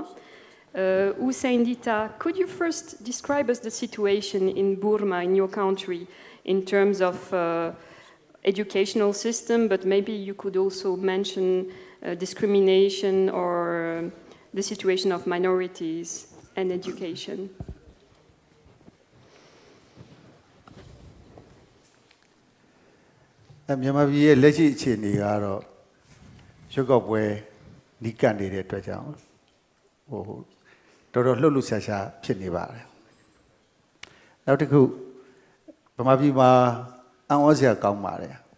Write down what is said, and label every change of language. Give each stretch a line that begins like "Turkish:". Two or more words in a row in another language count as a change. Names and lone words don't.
English: Hussein Dita, could you first describe us the situation in Burma, in your country, in terms of educational system, but maybe you could also mention discrimination or the situation of minorities and education.
Burmese: မြန်မာပြည်ရဲ့လက်ရှိအခြေအနေကတော့ရွက်ကောက်ပွဲနီးကပ်နေတဲ့အတွက်ကြောင့်တော်တော်လှုပ်လှုပ်ရှားရှားဖြစ်နေပါတယ်နောက်တစ်ခုဗမာပြည်မှာအံ့ဩစရာကောင်းပါတယ်